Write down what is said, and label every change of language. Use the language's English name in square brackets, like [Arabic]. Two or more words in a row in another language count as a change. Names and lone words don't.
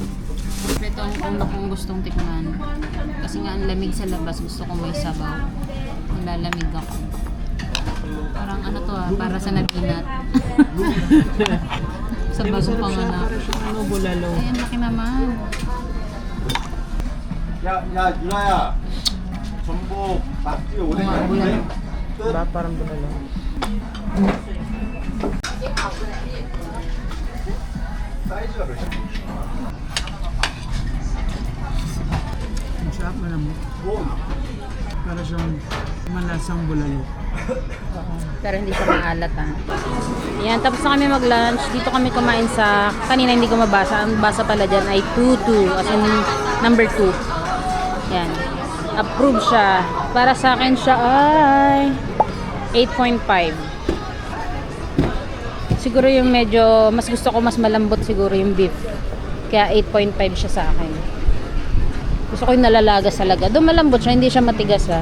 [Filipino] Ito ang una kong gustong tikman. Kasi nga ang lamig sa labas. Gusto ko may sabaw. Nilalamig ako. Parang ano to para sa naginat. Sa bago pang anak. Para siyang ano, bulalo. Ayan, laki naman. [Korean] 야, 유나야. 전복 낙지 오뎅 [Filipino] bulalo. Ba, parang bulalo. Ang sarap malamot. Para siyang malasang bulalo. Pero hindi siya maalat ha. Yan, tapos na kami mag-lunch. Dito kami kumain sa, kanina hindi ko mabasa. Ang basa pala dyan ay 2-2. [English] As in, number 2. [Filipino] Yan. Approve siya. Para sa akin siya ay 8.5. Siguro yung medyo, mas gusto ko mas malambot siguro yung beef. Kaya 8.5 siya sa akin. Gusto ko yung nalalaga sa laga. Doon malambot siya, hindi siya matigas ha.